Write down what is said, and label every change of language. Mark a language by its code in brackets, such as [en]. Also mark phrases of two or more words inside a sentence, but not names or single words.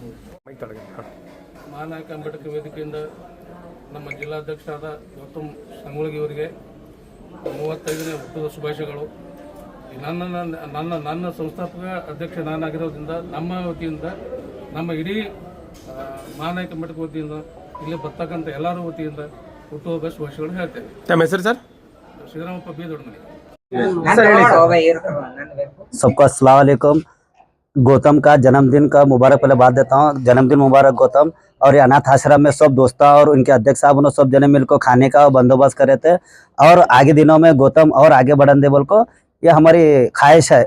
[kn] ಮಹಾನಾಯಕ ಅಂಬೇಡ್ಕರ್ ವೇದಿಕೆಯಿಂದ ನಮ್ಮ ಜಿಲ್ಲಾಧ್ಯಕ್ಷರಾದ ಗೌತಮ್ ಸಂಗೊಳ್ಗಿ ಅವರಿಗೆ 35ನೇ ಹುಟ್ಟುಹಬ್ಬದ ಶುಭಾಶಯಗಳು. ನನ್ನ ಸಂಸ್ಥಾಪಕ ಅಧ್ಯಕ್ಷ ನಾನಾಗಿರೋದ್ರಿಂದ ನಮ್ಮ ವತಿಯಿಂದ ನಮ್ಮ ಇಡೀ ಮಹಾನಾಯಕ ಅಂಬೇಡ್ಕರ್ ವತಿಯಿಂದ ಇಲ್ಲಿ ಬರ್ತಕ್ಕಂಥ ಎಲ್ಲರ ವತಿಯಿಂದ ಹುಟ್ಟುಹಬ್ಬ ಶುಭಾಶಯಗಳು ಹೇಳ್ತೇವೆ. ತಮ್ಮ ಹೆಸರು ಸರ್? ಶ್ರೀರಾಮಪ್ಪ ಬಿ ದೊಡ್ಡಮನಿ. [hi] सबको [ar] السلام عليكم. [hi] गौतम का जन्मदिन का मुबारक पहले बात देता हूँ। जन्मदिन मुबारक गौतम। और ये अनाथ आश्रम में सब दोस्तों और उनके अध्यक्ष साहब उन्होंने सब जने मिलकर खाने का बंदोबस्त करे थे और आगे दिनों में गौतम और आगे बढ़न दे बोल को ये हमारी ख्वाहिश है।